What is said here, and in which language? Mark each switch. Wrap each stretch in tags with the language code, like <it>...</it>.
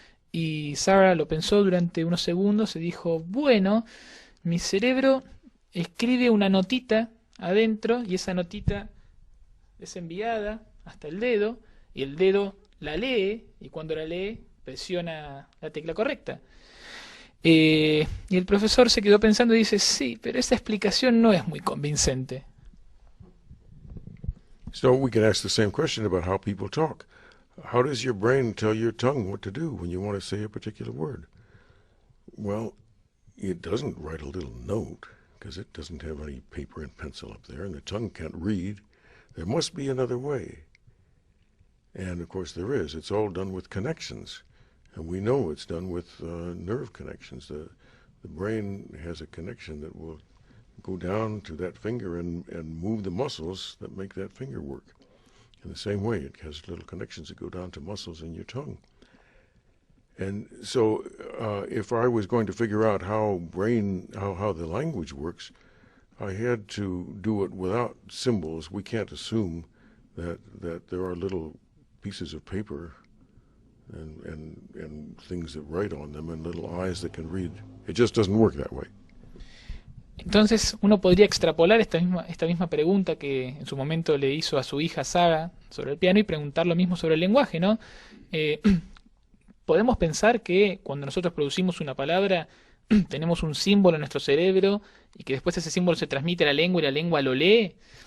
<es>Y Sarah lo pensó durante unos segundos y dijo, bueno, mi cerebro escribe una notita adentro y esa notita es enviada hasta el dedo y el dedo la lee y cuando la lee presiona la tecla correcta. Y el profesor se quedó pensando y dice, sí, pero esa explicación no es muy convincente.</es> <en>So we can ask the same question about how people talk. How does your brain tell your tongue what to do when you want to say a particular word? Well, it doesn't write a little note because it doesn't have any paper and pencil up there, and the tongue can't read. There must be another way. And of course there is. It's all done with connections. And we know it's done with nerve connections. The brain has a connection that will go down to that finger and move the muscles that make that finger work. In the same way, it has little connections that go down to muscles in your tongue. And so if I was going to figure out how the language works, I had to do it without symbols. We can't assume that there are little pieces of paper and things that write on them and little eyes that can read. It just doesn't work that way.</en> <es>Entonces uno podría extrapolar esta misma pregunta que en su momento le hizo a su hija Sarah sobre el piano y preguntar lo mismo sobre el lenguaje, ¿no? Podemos pensar que cuando nosotros producimos una palabra tenemos un símbolo en nuestro cerebro y que después ese símbolo se transmite a la lengua y la lengua lo lee.</es>